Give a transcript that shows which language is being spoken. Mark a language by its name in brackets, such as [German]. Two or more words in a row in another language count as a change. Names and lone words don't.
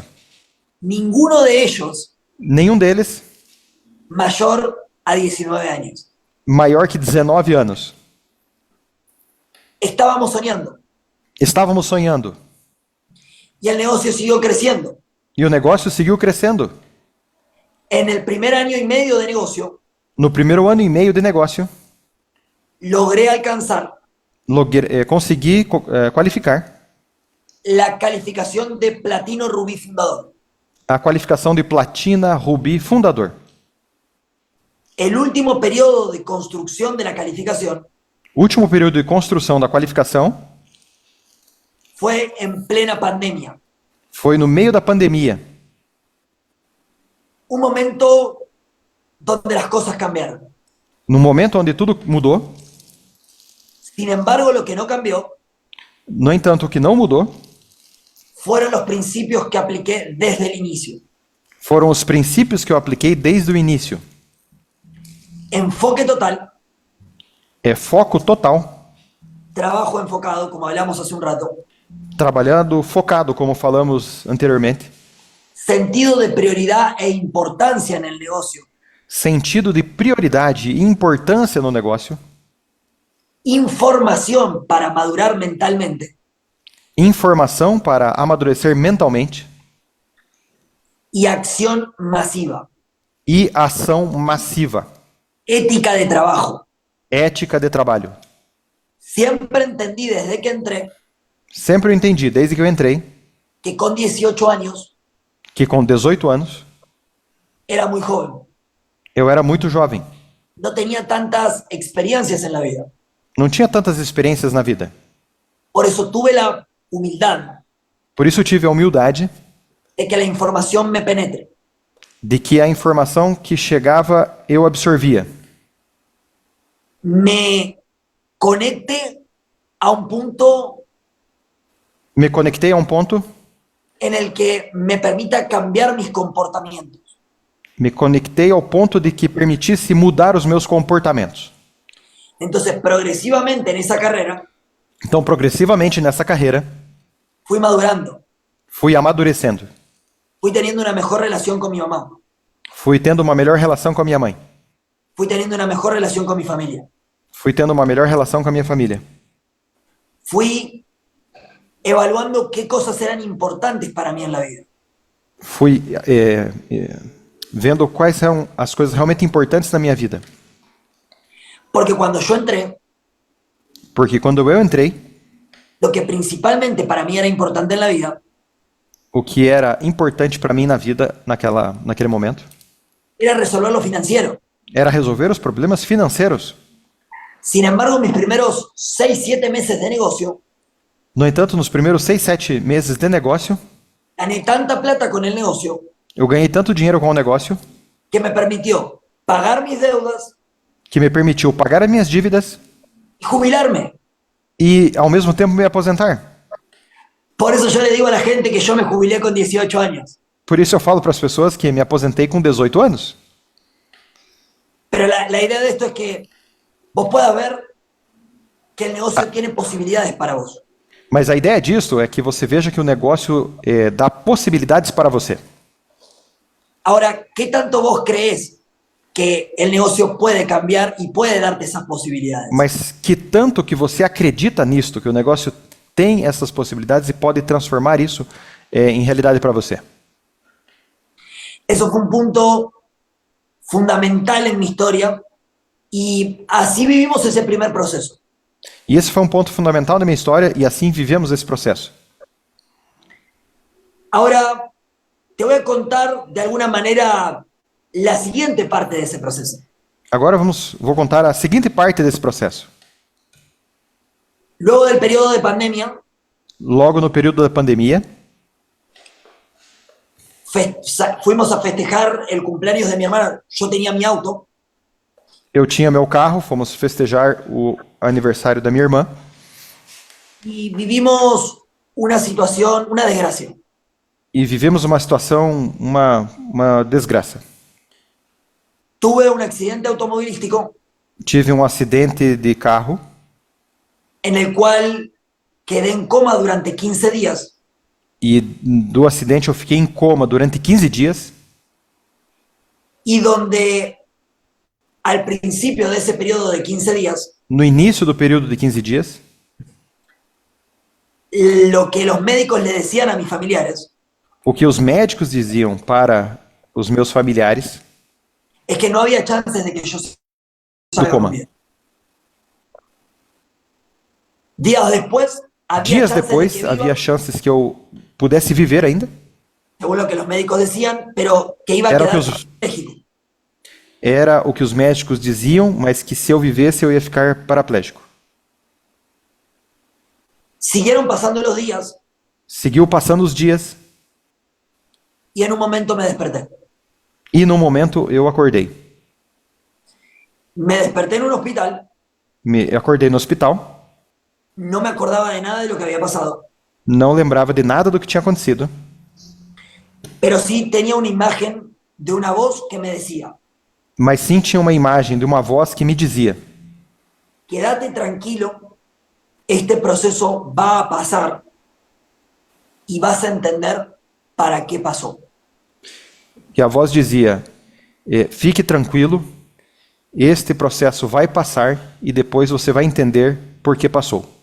[Spanish] Ninguno de ellos [Portuguese] Nenhum deles [Spanish] mayor a 19 años. [Portuguese] maior que 19 anos. [Spanish] Estábamos soñando [Portuguese] Estávamos sonhando [Spanish] y el negocio siguió creciendo. [Portuguese] e o negócio seguiu crescendo. [Spanish] En el primer año y medio de negocio [Portuguese] No primeiro ano e meio de negócio, [Spanish] logré alcanzar [Portuguese] consegui qualificar [Spanish] la calificación de platino rubí fundador. [Portuguese] a qualificação de platina rubi fundador. [Spanish] El último periodo de construcción de la calificación [Portuguese] O último período de construção da qualificação [Spanish] fue en plena pandemia. [Portuguese] foi no meio da pandemia. [Spanish] Un momento donde las cosas cambiaron. [Portuguese] No momento onde tudo mudou. [Spanish] Sin embargo, lo que no cambió [Portuguese] No entanto, o que não mudou [Spanish] fueron los principios que apliqué desde el inicio. [Portuguese] foram os princípios que eu apliquei desde o início. [Spanish] Enfoque total, [Portuguese] É foco total, [Spanish] trabajo enfocado, como hablamos hace un rato, [Portuguese] trabalhando focado, como falamos anteriormente, [Spanish] sentido de prioridad e importancia en el negocio, [Portuguese] sentido de prioridade e importância no negócio, [Spanish] información para madurar mentalmente [Portuguese] informação para amadurecer mentalmente [Spanish] y acción masiva, [Portuguese] e ação massiva, [Spanish] ética de trabajo. [Portuguese] ética de trabalho. [Spanish] Siempre entendí desde que entré [Portuguese] Sempre eu entendi, desde que eu entrei, [Spanish] que con 18 años [Portuguese] que com 18 anos [Spanish] era muy joven. [Portuguese] eu era muito jovem. [Spanish] No tenía tantas experiencias en la vida. [Portuguese] Não tinha tantas experiências na vida. [Spanish] Por eso tuve la humildad [Portuguese] Por isso eu tive a humildade [Spanish] de que la información me penetre. [Portuguese] de que a informação que chegava eu absorvia. [Spanish] Me conecte a un punto [Portuguese] Me conectei a um ponto, [Spanish] en el que me permita cambiar mis comportamientos. [Portuguese] me conectei ao ponto de que permitisse mudar os meus comportamentos. [Spanish] Entonces, progresivamente en esa carrera, [Portuguese] Então, progressivamente nessa carreira, [Spanish] fui madurando, [Portuguese] fui amadurecendo. [Spanish] fui teniendo una mejor relación con mi mamá, [Portuguese] Fui tendo uma melhor relação com a minha mãe. [Spanish] fui teniendo una mejor relación con mi familia, [Portuguese] Fui tendo uma melhor relação com a minha família. [Spanish] fui evaluando qué cosas eran importantes para mí en la vida. [Portuguese] Fui vendo quais são as coisas realmente importantes na minha vida. [Spanish] Porque cuando yo entré, [Portuguese] Porque quando eu entrei, [Spanish] lo que principalmente para mí era importante en la vida [Portuguese] o que era importante para mim na vida naquele momento [Spanish] era resolver lo financiero. [Portuguese] era resolver os problemas financeiros. [Spanish] Sin embargo, mis primeros 6, 7 meses de negocio, [Portuguese] No entanto, nos primeiros 6, 7 meses de negócio, [Spanish] gané tanta plata con el negocio [Portuguese] eu ganhei tanto dinheiro com o negócio [Spanish] que me permitió pagar mis deudas [Portuguese] que me permitiu pagar as minhas dívidas [Spanish] y jubilarme. [Portuguese] e, ao mesmo tempo, me aposentar. [Spanish] Por eso yo le digo a la gente que yo me jubilé con 18 años. [Portuguese] Por isso eu falo para as pessoas que me aposentei com 18 anos. [Spanish] Pero la idea de esto es que vos puedas ver que el negocio tiene posibilidades para vos. [Portuguese] Mas a ideia disso é que você veja que o negócio dá possibilidades para você. [Spanish] Ahora, ¿qué tanto vos creés que el negocio puede cambiar y puede darte esas posibilidades? [Portuguese] Mas que tanto que você acredita nisto, que o negócio tem essas possibilidades e pode transformar isso em realidade para você. [Spanish] Eso fue un punto fundamental en mi historia y así vivimos ese primer proceso. [Portuguese] E esse foi um ponto fundamental da minha história e assim vivemos esse processo. [Spanish] Ahora, te voy a contar de alguna manera la siguiente parte de ese proceso. [Portuguese] Agora vou contar a seguinte parte desse processo. [Spanish] Luego del periodo de pandemia, [Portuguese] Logo no período da pandemia, [Spanish] fuimos a festejar el cumpleaños de mi hermana. Yo tenía mi auto [Portuguese] eu tinha meu carro, fomos festejar o aniversário da minha irmã [Spanish] y vivimos una situación, una desgracia. [Portuguese] e vivemos uma situação, uma desgraça. [Spanish] Tuve un accidente automovilístico [Portuguese] Tive um acidente de carro [Spanish] en el cual quedé en coma durante 15 días. [Portuguese] e do acidente eu fiquei em coma durante 15 dias [Spanish] Y donde al principio de ese periodo de 15 días, [Portuguese] no início do período de 15 dias, [Spanish] lo que los médicos le decían a mis familiares [Portuguese] o que os médicos diziam para os meus familiares [Spanish] es que no había chances de que yo [Portuguese] do [Spanish] salga coma. muy bien. Días después, había [Portuguese] Dias [Spanish] chances de [Portuguese] depois, [Spanish] que viva, [Portuguese] havia chances que eu pudesse viver ainda. [Spanish] según lo que los médicos decían, pero que iba a [Portuguese] Era o [Spanish] quedar [Portuguese] que os- [Spanish] parapléjico. [Portuguese] Era o que os médicos diziam, mas que se eu vivesse eu ia ficar paraplégico. [Spanish] Siguieron pasando los días [Portuguese] Seguiu passando os dias [Spanish] y en un momento me desperté. [Portuguese] e no momento eu acordei. [Spanish] Me desperté en un hospital, [Portuguese] Eu acordei no hospital, [Spanish] no me acordaba de nada de lo que había pasado, [Portuguese] não lembrava de nada do que tinha acontecido, [Spanish] pero sí tenía una imagen de una voz que me decía, [Portuguese] mas sim tinha uma imagem de uma voz que me dizia: [Spanish] quédate tranquilo, este proceso va a pasar y vas a entender para qué pasó. [Portuguese] que a voz dizia, fique tranquilo, este processo vai passar e depois você vai entender por que passou.